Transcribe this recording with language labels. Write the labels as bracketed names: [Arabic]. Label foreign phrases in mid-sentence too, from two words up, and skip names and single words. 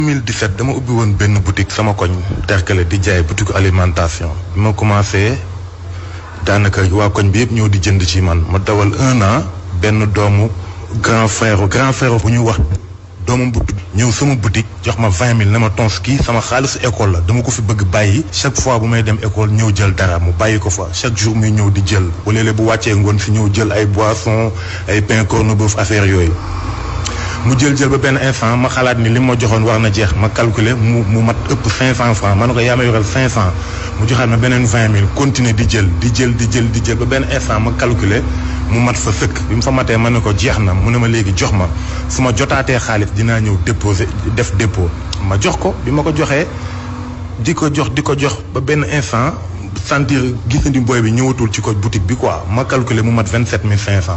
[Wolof] 2017 dama ubbi woon benn boutique sama koñ Derklé di jaay [French] boutique alimentation [Wolof] bi ma commencé daanaka waa koñ bi yëpp ñëw di jënd ci man ma dawal 1 an benn doomu [French] grand frère [Wolof] bu ñu wax doomam bu ñëw sama boutique jox ma 20 000 ne ma tons kii sama xaalisu école la dama ko fi bëgg bàyyi [French] chaque fois [Wolof] bu may dem école ñëw jël dara mu bàyyi ko fa [French] chaque jour [Wolof] muy ñëw di jël bu léeg-léeg bu wàccee ngoon si ñëw jël ay boissons ay pain corned-beef affaire yooyu. mu jël ba benn instant ma xalaat ni li ma joxoon war na jeex ma calculer mu mat ëpp 500 francs ma ne ko yaa ma yoral 500 mu joxaat ma beneen 20 000 continuer di jël ba benn instant ma calculer mu mat fa sëkk bi mu fa matee ma ne ko jeex na mu ne ma léegi jox ma su ma jotaatee xaalis dinaa ñëw déposer def dépôt ma jox ko bi ma ko joxee di ko jox ba benn instant sentir gisandi booy bi ñëwatul ci ko boutique bi quoi ma calculer mu mat 27 500.